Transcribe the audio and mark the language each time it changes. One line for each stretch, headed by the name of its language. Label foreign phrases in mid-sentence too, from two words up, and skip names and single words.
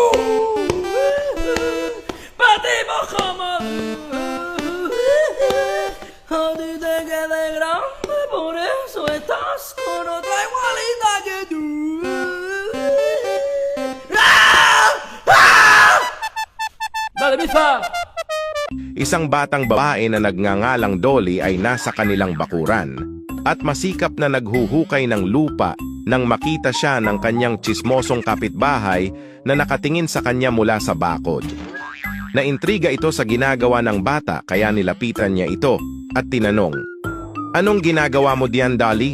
Spanish: Para tipos como tú. A ti te quedé grande, por eso estás con otra igualita que tú. Dale, Bifa!
Filipino: Isang batang babae na nagngangalang Dolly ay nasa kanilang bakuran at masikap na naghuhukay ng lupa nang makita siya ng kanyang tsismosong kapitbahay na nakatingin sa kanya mula sa bakod. Naintriga ito sa ginagawa ng bata kaya nilapitan niya ito at tinanong, "Anong ginagawa mo diyan, Dolly?"